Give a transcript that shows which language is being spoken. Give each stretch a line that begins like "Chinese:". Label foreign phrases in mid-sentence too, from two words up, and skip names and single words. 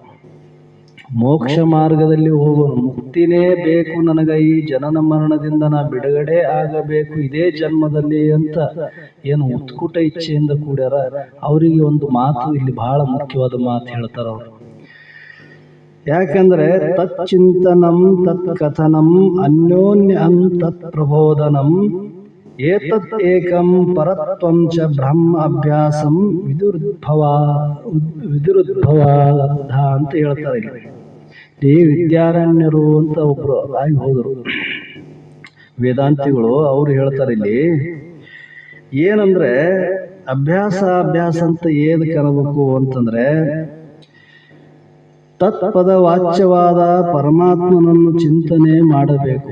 Kannada: ಮೋಕ್ಷ ಮಾರ್ಗದಲ್ಲಿ ಹೋಗೋನು ಮುಕ್ತಿನೇ ಬೇಕು, ನನಗೆ ಈ ಜನನ ಮರಣದಿಂದ ನಾ ಬಿಡುಗಡೆ ಆಗಬೇಕು ಇದೇ ಜನ್ಮದಲ್ಲಿ ಅಂತ ಏನು ಉತ್ಕುಟ ಇಚ್ಛೆಯಿಂದ ಕೂಡ್ಯಾರ, ಅವರಿಗೆ ಒಂದು ಮಾತು ಇಲ್ಲಿ ಬಹಳ ಮುಖ್ಯವಾದ ಮಾತು ಹೇಳ್ತಾರ ಅವರು.
Sanskrit: ಯಾಕಂದ್ರೆ ತಚ್ಚಿಂತನಂ ತತ್ ಕಥನಂ ಅನ್ಯೋನ್ಯಂ ತತ್ ಪ್ರಬೋಧನಂ ಏತತ್ ಏಕಂ ಪರತ್ವಂ ಚ ಬ್ರಹ್ಮ ಅಭ್ಯಾಸಂ ವಿದುರುದ್ಭವ
Kannada: ಅಂತ ಹೇಳ್ತಾರೆ. ಡಿ ವಿದ್ಯಾರಣ್ಯರು ಅಂತ ಒಬ್ರು ಆಗಿ ಹೋದರು ವೇದಾಂತಿಗಳು. ಅವ್ರು ಹೇಳ್ತಾರೆ ಇಲ್ಲಿ ಏನಂದ್ರೆ ಅಭ್ಯಾಸ ಅಂತ ಏದಕ್ಕೆ ಅನ್ನಬೇಕು ಅಂತಂದ್ರೆ ತತ್ಪದ ವಾಚ್ಯವಾದ ಪರಮಾತ್ಮನನ್ನು ಚಿಂತನೆ ಮಾಡಬೇಕು.